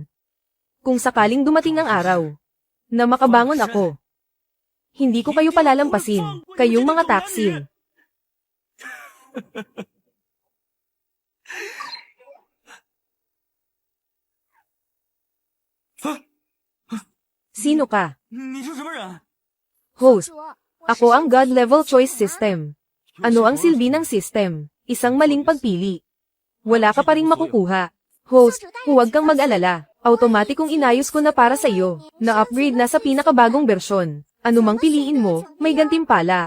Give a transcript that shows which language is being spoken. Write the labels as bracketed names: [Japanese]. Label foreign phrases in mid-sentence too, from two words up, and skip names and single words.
[Filipino] Kung sakaling dumating ang araw, na makabangon ako, hindi ko kayo palalampasin, kayong mga taksil. Sino ka? [Chinese] 你是什么人？ [Filipino] Host. Ako ang God Level Choice System. Ano ang silbi ng system? Isang maling pagpili. Wala ka pa ring makukuha. Host, huwag kang mag-alala. Automatikong inayos ko na para sa iyo. Na-upgrade na sa pinakabagong bersyon. Ano mang piliin mo, may gantimpala.